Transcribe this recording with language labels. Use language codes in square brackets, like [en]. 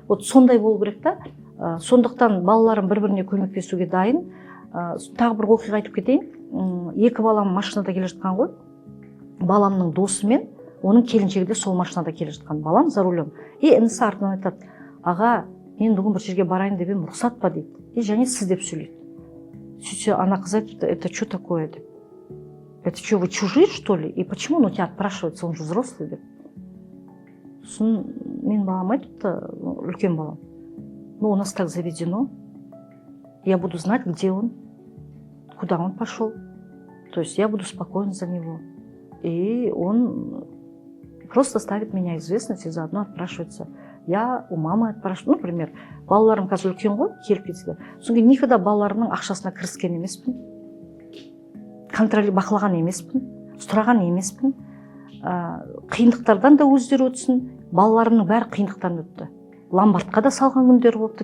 [kk] Вот сондай болу керек та. Сондықтан балаларым бір-біріне көмектесуге дайын. Тағы бір оқиға айтып кетейін. Екі балам машинада келе жатқан ғой. Баламның досы мен оның келіншегі де сол машинада келе жатқан. Балам за рулем. Інісі артынан айтады: аға, мен бүгін бір жерге барайын деп едім, рұқсат па дейді. Және сіз деп сөйлейді. Сөйтсе ана қыз айтты: [ru] это что такое деп. Это что, вы чужие, что ли? И почему он у тебя отпрашивается, он же взрослый [kk] деп. Сосын мен балам айтыпты, үлкен балам: [ru] ну, у нас так заведено. Я буду знать, где он, куда он пошел. То есть я буду спокойна за него. И он просто ставит меня в известность и заодно отпрашивается. Я у мамы отпрашиваю. [kk] Например, балаларым қазір үлкен ғой, келіп кетсе. Содан кейін никогда балаларымның ақшасына кіріскен емеспін. Контроль бақылаған емеспін, сұраған емеспін. Қиындықтардан да өздері өтсін. Балаларымның бәрі қиындықтан өтті. Ломбардқа да салған күндер болыпты.